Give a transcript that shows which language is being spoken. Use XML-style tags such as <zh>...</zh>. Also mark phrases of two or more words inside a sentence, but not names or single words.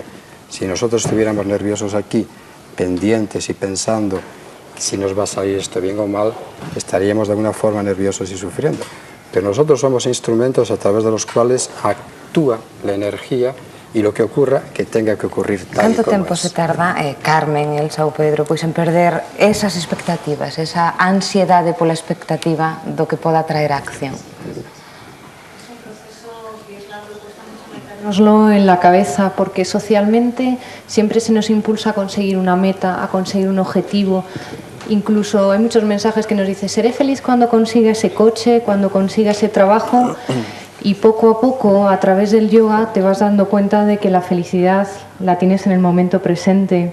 <es>Si nosotros estuviéramos nerviosos aquí, pendientes y pensando si nos va a salir esto bien o mal, estaríamos de alguna forma nerviosos y sufriendo. Pero nosotros somos instrumentos a través de los cuales actúa la energía y lo que ocurra, que tenga que ocurrir tal</es> <gl>Canto como tempo</gl> <es>es.</es> <gl>se tarda, Carmen, Elsa ou Pedro, pois en perder esas expectativas, esa ansiedade pola expectativa do que poda traer a acción?</gl> <es>Metérnoslo en la cabeza, porque socialmente siempre se nos impulsa a conseguir una meta, a conseguir un objetivo. Incluso hay muchos mensajes que nos dicen: seré feliz cuando consiga ese coche, cuando consiga ese trabajo. Y poco a poco, a través del yoga, te vas dando cuenta de que la felicidad la tienes en el momento presente.</es>